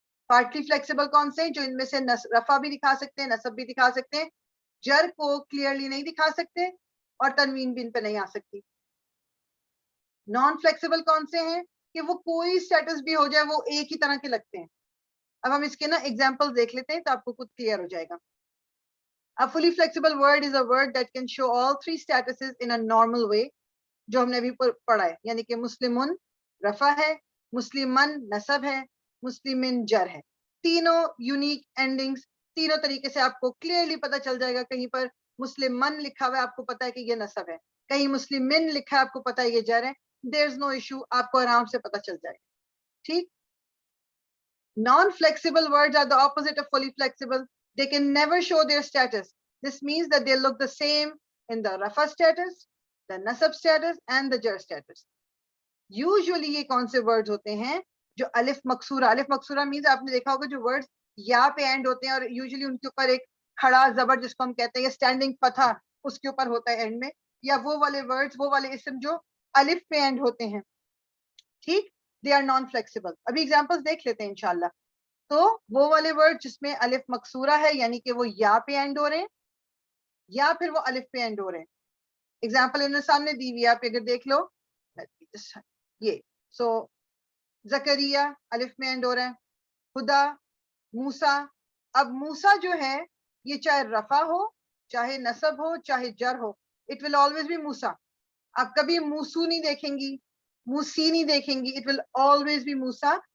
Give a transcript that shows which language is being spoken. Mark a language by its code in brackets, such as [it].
[ur] Partly flexible کون سے ہیں؟ جو ان میں سے رفع بھی دکھا سکتے ہیں، نصب بھی دکھا سکتے ہیں، جر کو کلیئرلی نہیں دکھا سکتے، اور تنوین بھی ان پہ نہیں آ سکتی. نان فلیکسیبل کون سے ہیں؟ کہ وہ کوئی سٹیٹس بھی ہو جائے وہ ایک ہی طرح کے لگتے ہیں. اب ہم اس کے نا ایگزامپل دیکھ لیتے ہیں تو آپ کو خود کلیئر ہو جائے گا. [en] A fully flexible word is a word that can show all three statuses in a normal way. [ur] جو ہم نے ابھی پڑھا ہے، یعنی کہ مسلمن رفع ہے، مسلمن نصب ہے، مسلمن جر ہے. تینوں یونیک اینڈنگز، تینوں طریقے سے آپ کو کلیئرلی پتا چل جائے گا. کہیں پر مسلمن لکھا ہوا ہے آپ کو پتا ہے کہ یہ نصب ہے، کہیں مسلمن لکھا ہے آپ کو پتا ہے یہ جر ہے. [en] there is no issue، [ur] آپ کو آرام سے پتا چل جائے گا. ٹھیک. [en] Non flexible words are the opposite of fully flexible. They can never show their status. This means that they look the same in the rafa status, the nasab status and the jar status. [ur] Usually یہ کون سے words ہوتے ہیں؟ جو الف مکسورہ. الف مکسورہ means آپ نے دیکھا ہوگا جو words یا پہ اینڈ ہوتے ہیں، اور usually ان کے اوپر ایک کھڑا زبر جس کو ہم کہتے ہیں، یا اسٹینڈنگ فتح اس کے اوپر ہوتا ہے اینڈ میں، یا وہ والے words، وہ والے اسم جو الف پہ اینڈ ہوتے ہیں. [en] ٹھیک، they are non flexible. [ur] ابھی examples دیکھ لیتے ہیں انشاءاللہ. تو وہ والے ورڈ جس میں الف مکسورہ ہے، یعنی کہ وہ یا پہ اینڈ ہو رہے ہیں، یا پھر وہ الف پہ اینڈ ہو رہے ہیں. اگزامپل انہوں نے سامنے دی ہوئی، آپ اگر دیکھ لو یہ. سو زکریا الف میں اینڈ ہو رہا ہے، خدا، موسا. اب موسا جو ہے یہ چاہے رفع ہو، چاہے نصب ہو، چاہے جر ہو، [en] it will always be [ur] موسا. آپ کبھی موسو نہیں دیکھیں گی، موسی نہیں دیکھیں گی، [en] it will always be [ur] Musa.